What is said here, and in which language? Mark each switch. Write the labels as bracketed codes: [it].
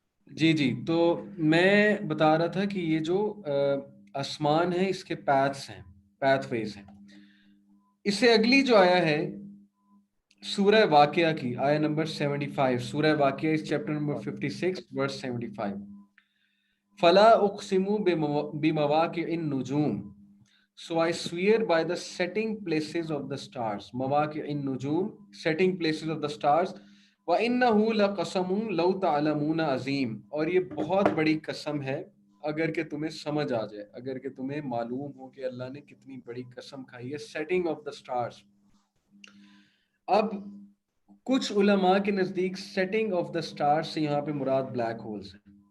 [ur] جی جی, تو میں بتا رہا تھا کہ یہ جو آسمان ہے اس کے پیتھس ہیں, پیتھ ویز ہیں. اس سے اگلی جو آیا ہے سورہ واقعہ کی, آیا نمبر 75, سورہ واقعہ اس چیپٹر نمبر 56 ورس 75. [ar] فَلَا أُقْسِمُ بِمَوَاقِعِ النُّجُومِ [en] So I swear by the setting places of the stars. [ar] مواقع النجوم, [en] setting places of the stars. [ar] وَإِنَّهُ لَقَسَمٌ لَوْ تَعْلَمُونَ عَظِيمٌ, [ur] اور یہ بہت بڑی قسم ہے اگر کہ تمہیں سمجھ آ جائے, اگر کہ تمہیں معلوم ہو کہ اللہ نے کتنی بڑی قسم کھائی ہے. [en] setting of the stars. [ur] اب کچھ علماء کے نزدیک [en] setting of the stars [ur] سے یہاں پہ مراد بلیک ہولز ہیں.